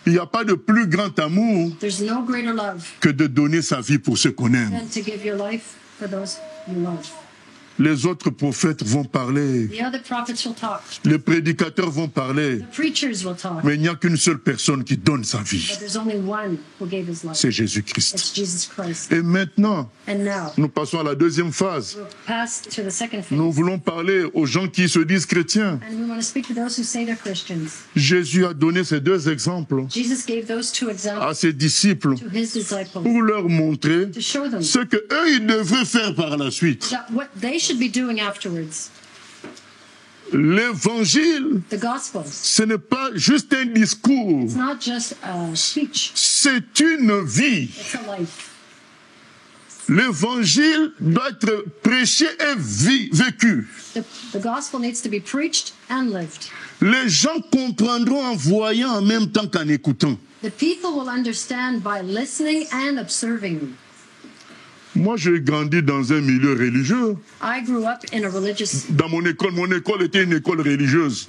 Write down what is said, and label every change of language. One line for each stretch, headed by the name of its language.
French: il n'y a pas de plus grand amour
English: there's no greater love
French: que de donner sa vie pour ceux qu'on aime.
English: than to give your life for those you love.
French: Les autres prophètes vont parler.
English: The other prophets will talk.
French: Les prédicateurs vont parler.
English: The preachers will talk.
French: Mais il n'y a qu'une seule personne qui donne sa vie.
English: But there's only one who gave his life.
French: C'est Jésus-Christ.
English: It's Jesus Christ.
French: Et maintenant,
English: And now,
French: nous passons à la deuxième phase.
English: we'll pass to the second phase.
French: Nous voulons parler aux gens qui se disent chrétiens.
English: And we want to speak to those who say they're Christians.
French: Jésus a donné ces deux exemples
English: Jesus gave those two
French: à
English: examples
French: ses disciples
English: to his disciples
French: pour leur montrer
English: to show them
French: ce que eux ils devraient faire par la suite.
English: that what they should be doing afterwards.
French: L'évangile,
English: The gospel.
French: ce n'est pas juste un discours,
English: It's not just a speech.
French: c'est une vie.
English: It's a life.
French: L'évangile doit être prêché et vécu.
English: The gospel needs to be preached and lived.
French: Les gens comprendront en voyant en même temps qu'en écoutant.
English: The people will understand by listening and observing.
French: Moi, j'ai grandi dans un milieu religieux.
English: I grew up in a religious.
French: Dans mon école était une école religieuse.